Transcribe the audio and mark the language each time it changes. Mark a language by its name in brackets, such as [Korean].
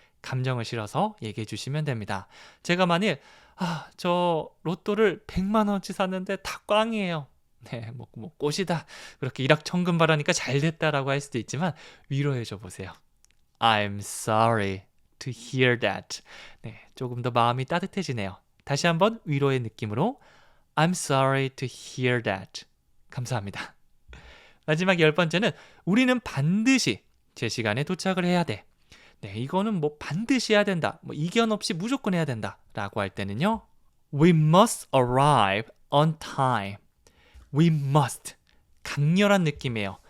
[Korean] 감정을 실어서 얘기해 주시면 됩니다. 제가 만일 저 로또를 100만 원치 샀는데 다 꽝이에요. 네, 뭐 꽃이다. 그렇게 일확천금바라니까 잘 됐다라고 할 수도 있지만 위로해 줘 보세요. [English] I'm sorry to hear that. [Korean] 네, 조금 더 마음이 따뜻해지네요. 다시 한번 위로의 느낌으로 [English] I'm sorry to hear that. [Korean] 감사합니다. 마지막 10번째는 우리는 반드시 제 시간에 도착을 해야 돼. 네, 이거는 뭐 반드시 해야 된다. 뭐 이견 없이 무조건 해야 된다. 라고 할 때는요. [English] We must arrive on time. We must. [Korean] 강렬한 느낌이에요.